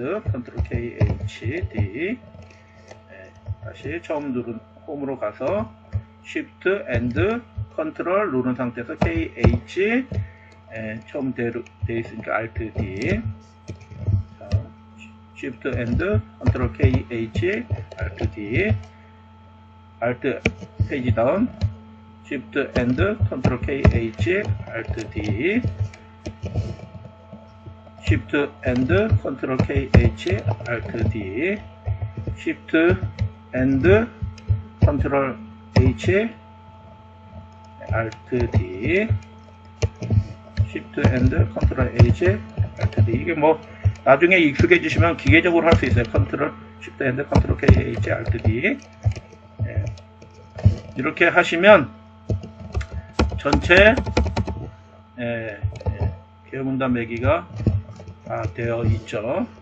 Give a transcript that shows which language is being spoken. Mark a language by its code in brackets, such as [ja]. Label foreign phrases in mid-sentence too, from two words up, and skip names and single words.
[ko] Ctrl K H D 다시 처음 누른 홈으로 가서 Shift End Ctrl 누른 상태에서 K H 처음 되어 있으니까 Alt D 자, Shift End Ctrl K H Alt D Alt 페이지 다운 Shift End Ctrl K H Alt D Shift End Ctrl K H Alt D Shift End Ctrl H Alt D Shift End Ctrl H Alt D 이게 뭐 나중에 익숙해지시면 기계적으로 할 수 있어요. Ctrl Shift End Ctrl K H Alt D 이렇게 하시면 전체 개요문단 매기가 다 되어 있죠.